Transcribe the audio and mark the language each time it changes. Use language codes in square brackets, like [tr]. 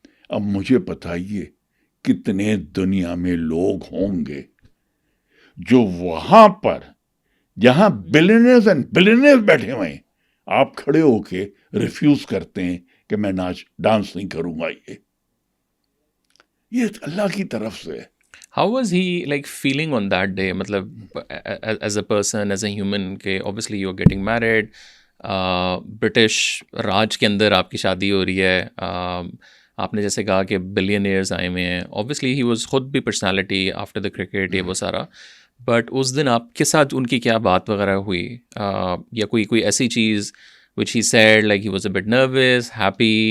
[ur] اب مجھے بتائیے کتنے دنیا میں لوگ ہوں گے جو وہاں پر, جہاں بلینئرز اینڈ بلینئرز بیٹھے ہوئے ہیں, آپ کھڑے ہو کے ریفیوز کرتے ہیں کہ میں ڈانس نہیں کروں گا. یہ اللہ کی طرف سے. [en] How was he like feeling on that day? [ur] مطلب [en] as a person, as a human, [ur] کہ [en] obviously you're getting married, [ur] British راج کے اندر آپ کی شادی ہو رہی ہے, آپ نے جیسے کہا کہ بلینئرز آئے ہوئے ہیں, [en] obviously he was [ur] خود بھی [en] personality after the cricket, [ur] یہ وہ سارا, بٹ اس دن آپ کے ساتھ ان کی کیا بات وغیرہ ہوئی یا کوئی ایسی چیز [en] which he said, like he was a bit nervous, happy?